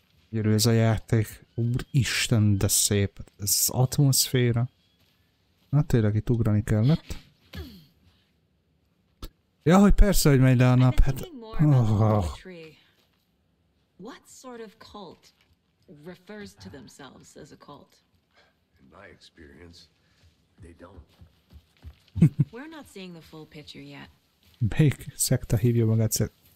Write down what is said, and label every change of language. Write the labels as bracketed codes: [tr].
[hu] Gyerő ez a játék. Úristen, de szép. Ez az atmoszféra. Na tényleg itt ugrani kellett. Ja, hogy persze, hogy megy le a nap. Hát... Oh. [en] What sort of cult refers to themselves as a cult? In my experience, they don't. We're not seeing the full picture yet. [hu] Melyik szekta hívja magát szekta?